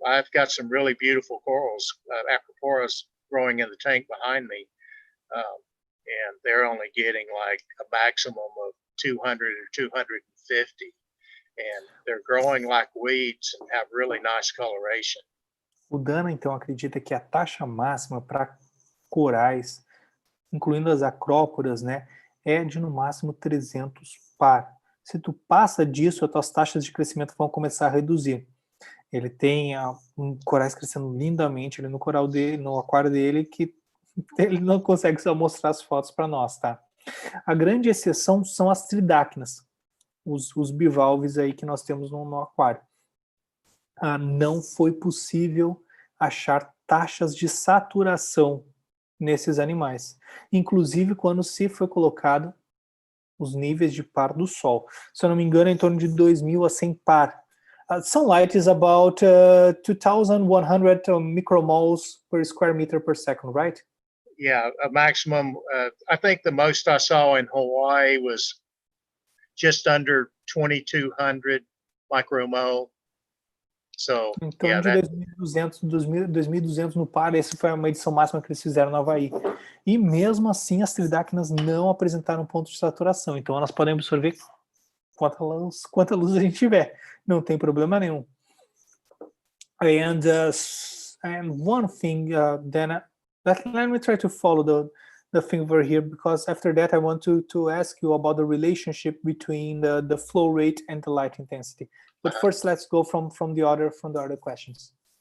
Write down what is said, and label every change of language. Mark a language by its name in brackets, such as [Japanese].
[English] I've got some really beautiful corals, Acroporas, growing in the tank behind me, and they're only getting like a maximum of 200 or 250, and they're growing like weeds and have really nice coloration. [Portuguese] O Dana, então, acredita que a taxa máxima para corais, incluindo as acróporas, né, é de no máximo 300 par. Se tu passa disso, as tuas taxas de crescimento vão começar a reduzir. Ele tem corais crescendo lindamente ali no coral dele, no aquário dele, que ele não consegue só mostrar as fotos para nós, tá? A grande exceção são as tridacnas, os bivalves aí que nós temos no aquário. Não foi possível achar taxas de saturação nesses animais. Inclusive quando se foi colocado os níveis de par do Sol. Se eu não me engano, é em torno de 2.000 a 100 par. [English] Sunlight is about 2,100 micromoles per square meter per second, right? Yeah, a maximum. I think the most I saw in Hawaii was just under 2,200 micromole. So, [Portuguese] Em [English] yeah, [Portuguese] torno de 2.200 no par. Essa foi a medição máxima que eles fizeram no Havaí. E mesmo assim, as tridacnas não apresentaram ponto de saturação. Então, elas podem absorver quanta luz a gente tiver. Não tem problema nenhum. [English] And one thing, then, let me try to follow the thing over here, because after that I want to ask you about the relationship between the flow rate and the light intensity. But first, let's go from the other questions.